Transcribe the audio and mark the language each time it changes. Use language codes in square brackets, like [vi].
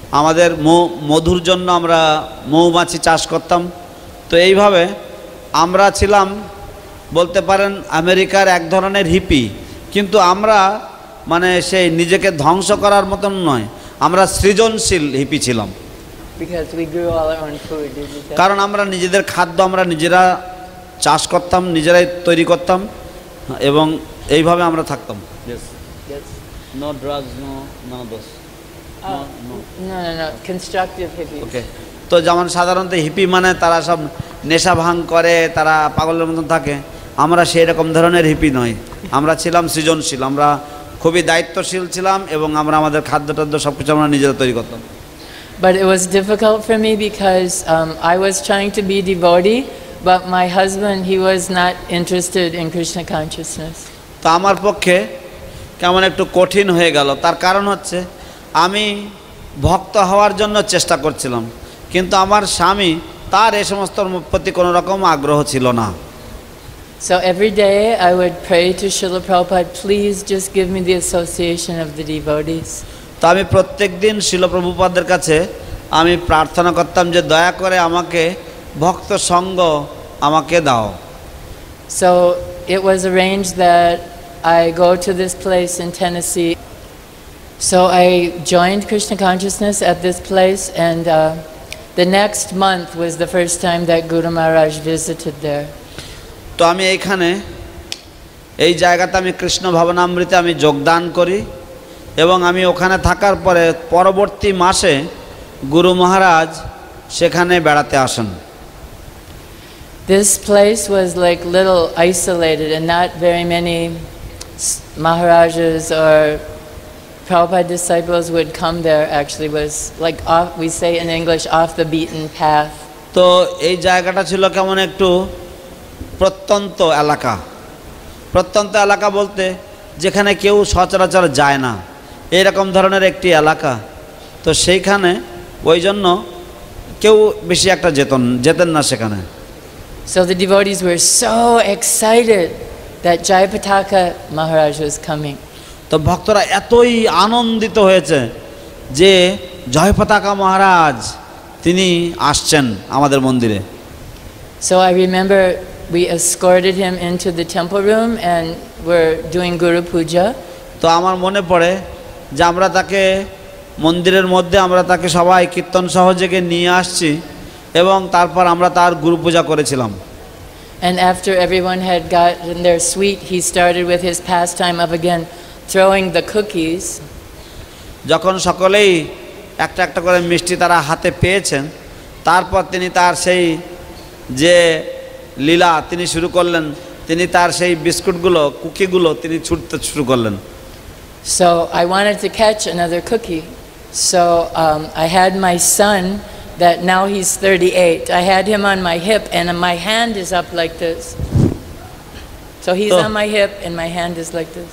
[bn] আমাদের মধুর জন্য আমরা মৌমাছি চাষ করতাম। তো এইভাবে আমরা ছিলাম বলতে পারেন আমেরিকার এক ধরনের হিপি, কিন্তু আমরা মানে সেই নিজেকে ধ্বংস করার মতন নয়, আমরা সৃজনশীল হিপি ছিলাম। [en] Because we grew all our own food, did you say? [bn] কারণ আমরা নিজেদের খাদ্য আমরা নিজেরা চাষ করতাম, নিজেরাই তৈরি করতাম এবং এইভাবে আমরা থাকতাম। [en] Yes. No drugs, no those. No. Constructive hippies. Okay. [bn] তো যেমন সাধারণত হিপি মানে তারা সব নেশা ভাঙ করে, তারা পাগলের মতন থাকে। আমরা সেই রকম ধরনের হিপি নই, আমরা ছিলাম সৃজনশীল, আমরা খুবই দায়িত্বশীল ছিলাম এবং আমরা আমাদের খাদ্য টাদ্য সব কিছু আমরা নিজেরা তৈরি করতাম। [en] But it was difficult for me because I was trying to be devotee, but my husband, he was not interested in Krishna consciousness. [bn] তো আমার পক্ষে কেমন একটু কঠিন হয়ে গেল, তার কারণ হচ্ছে আমি ভক্ত হওয়ার জন্য চেষ্টা করছিলাম, কিন্তু আমার স্বামী তার এই সমস্ত প্রতি কোনো রকম আগ্রহ ছিল না। [en] So every day I would pray to Srila Prabhupada, please just give me the association of the devotees. [bn] তো আমি প্রত্যেক দিন শিল প্রভুপাদের কাছে আমি প্রার্থনা করতাম যে দয়া করে আমাকে ভক্ত সঙ্গ আমাকে দাও। [en] So it was arranged that I go to this place in Tennessee. So I joined Krishna consciousness at this place, and the next month was the first time that Guru Maharaj visited there. [bn] তো আমি এই জায়গাতে আমি কৃষ্ণ ভাবনামৃতে আমি যোগদান করি এবং আমি ওখানে থাকার পরে পরবর্তী মাসে গুরু মহারাজ সেখানে বেড়াতে আসেন। [en] This place was like little isolated and not very many Maharajas or Prabhupada disciples would come there. Actually was like off, we say in English, off the beaten path. [bn] তো এই জায়গাটা ছিল কেমন একটু প্রত্যন্ত এলাকা। প্রত্যন্ত এলাকা বলতে যেখানে কেউ সচরাচর যায় না, এইরকম ধরনের একটি এলাকা। তো সেইখানে ওই জন্য কেউ বেশি একটা যেতেন না সেখানে। [en] So the devotees were so excited that Jayapataka Maharaj was coming. [bn] তো ভক্তরা এতই আনন্দিত হয়েছে যে জয়পতাকা মহারাজ তিনি আসছেন আমাদের মন্দিরে। [en] So I remember we escorted him into the temple room and were doing Guru Puja. [bn] তো আমার মনে পড়ে যে আমরা তাকে মন্দিরের মধ্যে আমরা তাকে সবাই কীর্তন সহযোগে নিয়ে আসছি এবং তারপর আমরা তার গুরু পূজা করেছিলাম। [en] And after everyone had gotten their sweet, he started with his pastime of again throwing the cookies. [bn] যখন সকলেই একটা একটা করে মিষ্টি তারা হাতে পেয়েছেন, তারপর তিনি তার সেই যে লীলা তিনি শুরু করলেন, তিনি তার সেই বিস্কুটগুলো কুকিগুলো তিনি ছুটতে শুরু করলেন। [en] So I wanted to catch another cookie. So I had my son, that now he's 38. I had him on my hip and my hand is up like this. So he's on my hip and my hand is like this.